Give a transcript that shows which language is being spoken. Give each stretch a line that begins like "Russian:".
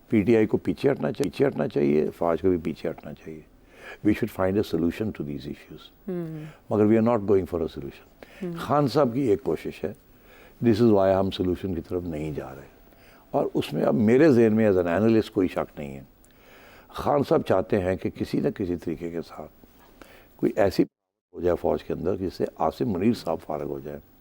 Urdu: P T I کو پیچھے ہٹنا چاہیے, افواج کو بھی پیچھے ہٹنا چاہیے.
English: We should find a solution to these issues, مگر we are not going for a solution.
Urdu: Khan صاحب کی ایک کوشش ہے,
English: this is why
Urdu: ہم سولوشن کی طرف نہیں جا رہے, اور اس میں اب میرے ذہن میں
English: as an analyst
Urdu: کوئی شک نہیں ہے. خان صاحب چاہتے ہیں کہ کسی نہ کسی طریقے کے ساتھ کوئی ایسی ہو جائے فوج کے اندر جس سے عاصم منیر صاحب فارغ ہو جائے.